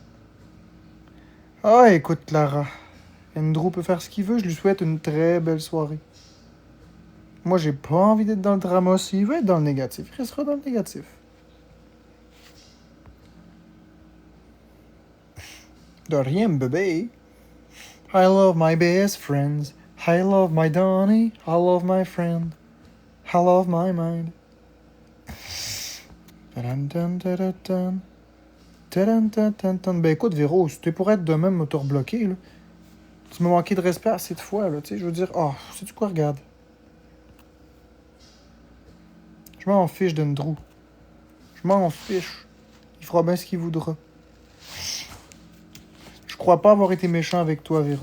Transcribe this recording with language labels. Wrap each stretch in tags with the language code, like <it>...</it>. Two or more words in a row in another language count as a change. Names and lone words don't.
<fr>Ah, écoute, Clara. Andrew peut faire ce qu'il veut. Je lui souhaite une très belle soirée. Moi, j'ai pas envie d'être dans le drama. S'il veut être dans le négatif, il restera dans le négatif. De rien, bébé.</fr> <en>I love my best friends. I love my Donnie. I love my friend. I love my mind. Dun, dun, dun, dun, dun. Tadam, tan, tan, tan.</en> <fr>Ben écoute, Véro, c'était pour être de même moteur bloqué, là. Tu m'as manqué de respect assez de fois, là, tu sais, je veux dire, oh, sais-tu quoi, regarde. Je m'en fiche d'Andrew. Je m'en fiche. Il fera bien ce qu'il voudra. Je crois pas avoir été méchant avec toi, Véro.</fr>